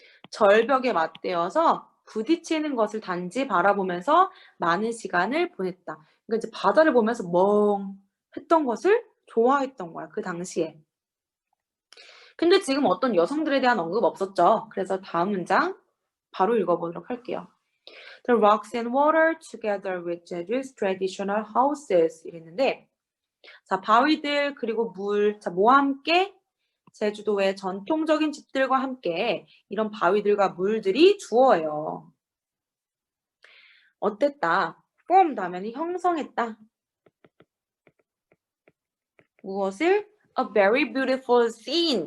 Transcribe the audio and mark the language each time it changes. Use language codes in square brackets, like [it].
[ko] 절벽에 맞대어서 부딪히는 것을 단지 바라보면서 많은 시간을 보냈다. 그러니까 이제 바다를 보면서 멍했던 것을 좋아했던 거야, 그 당시에. 근데 지금 어떤 여성들에 대한 언급 없었죠. 그래서 다음 문장 바로 읽어보도록 할게요. [en] The rocks and water together with Jeju's traditional houses 이랬는데 자, 바위들 그리고 물, 자, 뭐와 함께? [ko] 제주도의 전통적인 집들과 함께 이런 바위들과 물들이 주어요. 어땠다? formed 하면 형성했다. [en] 무엇을? A very beautiful scene.